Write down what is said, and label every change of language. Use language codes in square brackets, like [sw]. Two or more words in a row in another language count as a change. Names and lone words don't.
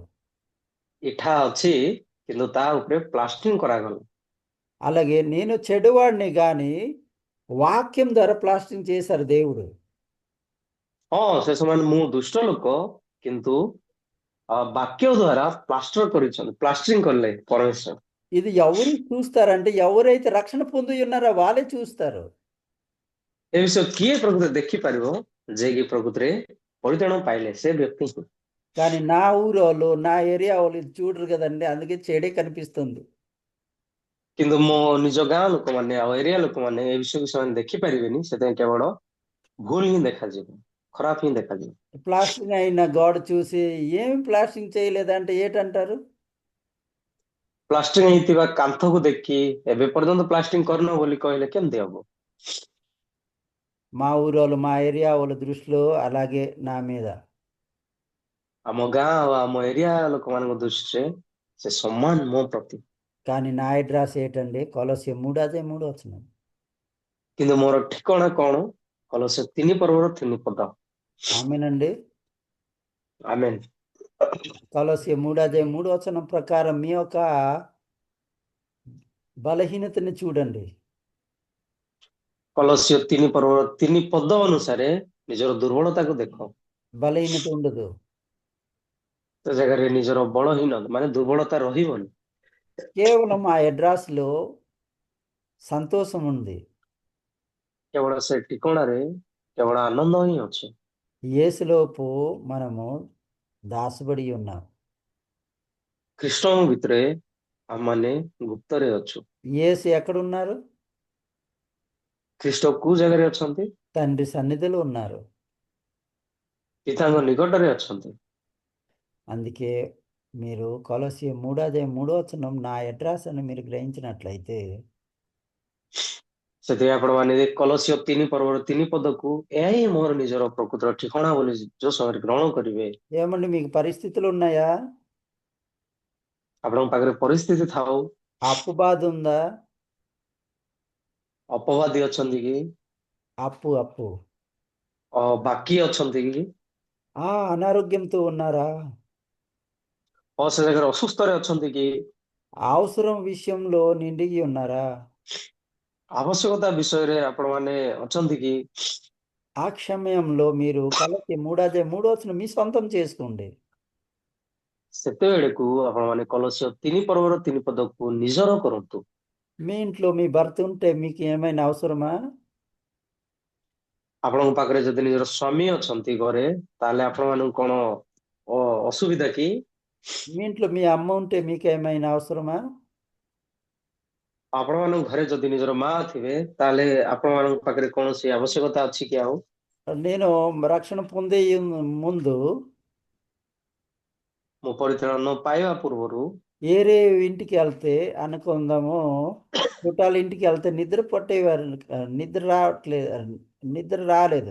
[or] ଇଠା ଅଛି କିନ୍ତୁ ତା ଉପରେ ପ୍ଲାଷ୍ଟରିଂ କରାଗଲା। [te] అలాగే నేను చెడువాడిని, కానీ వాక్యం ద్వారా ప్లాస్టరింగ్ చేశారు దేవుడు. [or] ହଁ ସେ ସମୟରେ ମୁଁ ଦୁଷ୍ଟ ଲୋକ କିନ୍ତୁ ବାକ୍ୟ ଦ୍ଵାରା ପ୍ଲାଷ୍ଟର କରିଛନ୍ତି, ପ୍ଲାଷ୍ଟରିଂ କଲେ ପରମେଶ୍ୱର। [te] ఇది ఎవరు చూస్తారంటే ఎవరైతే రక్షణ పొంది ఉన్నారో వాళ్ళే చూస్తారు. [or] ଏ ବିଷୟ କିଏ ପ୍ରକୃତରେ ଦେଖିପାରିବ ଯେ କି ପ୍ରକୃତରେ ପରିତ୍ରାଣ ପାଇଲେ ସେ ବ୍ୟକ୍ତିଙ୍କୁ। [te] కానీ నా ఊరోళ్ళు నా ఏరియా వాళ్ళు ఇది చూడరు కదండి, అందుకే చెడే కనిపిస్తుంది. [or] କିନ୍ତୁ ମୋ ନିଜ ଗାଁ ଲୋକମାନେ ଆଉ ଏରିଆ ଲୋକମାନେ ଏ ବିଷୟକୁ ସେମାନେ ଦେଖିପାରିବେନି, ସେଥିପାଇଁ କେବଳ ଭୁଲ ହିଁ ଦେଖାଯିବ, ଖରାପ ହିଁ ଦେଖାଯିବ। [te] ప్లాస్టింగ్ అయిన గోడ చూసి ఏమి ప్లాస్టింగ్ చేయలేదంటే ఏటంటారు? [or] ପ୍ଲାଷ୍ଟିଂ ହେଇଥିବା କାନ୍ଥକୁ ଦେଖି ଏବେ ପର୍ଯ୍ୟନ୍ତ ପ୍ଲାଷ୍ଟିଂ କରିନ ବୋଲି କହିଲେ କେମିତି ହବ? [te] మా ఊరోళ్ళు మా ఏరియా వాళ్ళ దృష్టిలో అలాగే నా మీద. [or] ଆମ ଗାଁ ଆଉ ଆମ ଏରିଆ ଲୋକମାନଙ୍କ ଦୃଷ୍ଟିରେ ସେ ସମାନ ମୋ ପ୍ରତି। [te] కానీ నా అడ్రస్ ఏంటండి? కొలస్సీ 3:3 [or] କିନ୍ତୁ ମୋର ଠିକଣା କଣ? କଲୋସ୍ୟ 3:3 [te] ఆమెనండి. [or] ଆମେନ୍। [te] కొలస్సీ 3:3 ప్రకారం మీ యొక్క బలహీనతని చూడండి. [or] କଲୋସ୍ୟ 3:3 ଅନୁସାରେ ନିଜର ଦୁର୍ବଳତାକୁ ଦେଖ। [te] బలహీనత ఉండదు. [or] ସେ ଜାଗାରେ ନିଜର ବଳହୀନ ମାନେ ଦୁର୍ବଳତା ରହିବନି। [te] కేవలం ఆ అడ్రస్లో సంతోషం ఉంది. [or] କେବଳ ସେ ଠିକଣାରେ କେବଳ ଆନନ୍ଦ ହିଁ ଅଛି। [te] యేసులోపు మనము దాసబడి ఉన్నాం. [or] ଖ୍ରୀଷ୍ଟଙ୍କ ଭିତରେ ଆମମାନେ ଗୁପ୍ତରେ ଅଛୁ। [te] యేసు ఎక్కడున్నారు? [or] ଖ୍ରୀଷ୍ଟ କୋଉ ଜାଗାରେ ଅଛନ୍ତି? [te] తండ్రి సన్నిధిలో ఉన్నారు. [or] ପିତାଙ୍କ ନିକଟରେ ଅଛନ୍ତି। [te] అందుకే మీరు కొలస్సీ 3:3 నా అడ్రస్ అని మీరు గ్రహించినట్లయితే [or] ସେଥିପାଇଁ ଆପଣମାନେ କଲସ୍ୟ 3:3 ଏହା ହିଁ ମୋର ନିଜର ପ୍ରକୃତ ଠିକଣା ବୋଲି ଯୋଉ ସମୟରେ ଗ୍ରହଣ କରିବେ, [te] ఏమండి మీకు పరిస్థితులు ఉన్నాయా? [or] ଆପଣଙ୍କ ପାଖରେ ପରିସ୍ଥିତି ଥାଉ, [te] అప్పు బాధ ఉందా? [or] ଅପବାଦୀ ଅଛନ୍ତି କି, [te] అప్పు అప్పు [or] ବାକି ଅଛନ୍ତି କି, [te] అనారోగ్యంతో ఉన్నారా? [or] ସେ ଜାଗାରେ ଅସୁସ୍ଥରେ ଅଛନ୍ତି କି, [te] అవసరం విషయంలో నిండిగి ఉన్నారా? [or] ଆବଶ୍ୟକତା ବିଷୟରେ ଆପଣମାନେ ଅଛନ୍ତି କି? [te] ఆ సమయంలో మీరు కొలస్సీ 3:3 మీ సొంతం చేసుకోండి. [or] ସେତେବେଳକୁ ଆପଣମାନେ କଲସ୍ୟ 3:3 ନିଜର କରନ୍ତୁ। [te] మీ ఇంట్లో మీ భర్త ఉంటే మీకు ఏమైనా అవసరమా? [or] ଆପଣଙ୍କ ପାଖରେ ଯଦି ନିଜର ସ୍ୱାମୀ ଅଛନ୍ତି ଘରେ, ତାହେଲେ ଆପଣମାନଙ୍କୁ କଣ ଅସୁବିଧା କି? [te] మీ ఇంట్లో మీ అమ్మ ఉంటే మీకు ఏమైనా అవసరమా? [or] ଆପଣମାନଙ୍କ ଘରେ ଯଦି ନିଜର ମା ଥିବେ, ତାହେଲେ ଆପଣମାନଙ୍କ ପାଖରେ କୌଣସି ଆବଶ୍ୟକତା ଅଛି କି ଆଉ? [te] నేను రక్షణ పొందే ముందు [or] ମୁଁ ପରିତ୍ରାଣ ନ ପାଇବା ପୂର୍ବରୁ [te] వేరే ఇంటికి వెళ్తే అనుకుందాము, చుట్టాల ఇంటికి వెళ్తే నిద్ర పట్టేవారు, నిద్ర రావట్లేదు, నిద్ర రాలేదు.